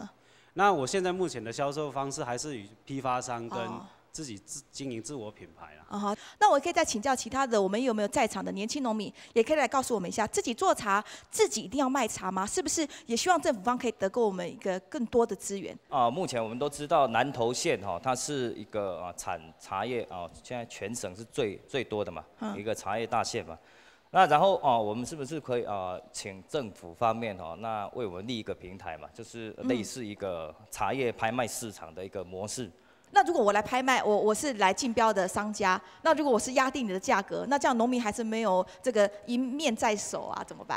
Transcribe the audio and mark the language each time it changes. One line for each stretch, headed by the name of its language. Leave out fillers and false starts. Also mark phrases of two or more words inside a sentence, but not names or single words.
Chinese: 那我現在目前的銷售方式還是與批發商跟自己經營自我品牌啦。那我可以再請教其他的，我們有沒有在場的年輕農民，也可以來告訴我們一下，自己做茶，自己一定要賣茶嗎？是不是也希望政府方可以得給我們一個更多的資源？目前我們都知道南投縣它是一個產茶葉現在全省是最多的嘛，一個茶葉大縣嘛。那然後我們是不是可以請政府方面那為我們立一個平台嘛，就是類似一個茶葉拍賣市場的一個模式。那如果我來拍賣，我是來競標的商家，那如果我是壓定你的價格，那這樣農民還是沒有這個一面在手啊，怎麼辦？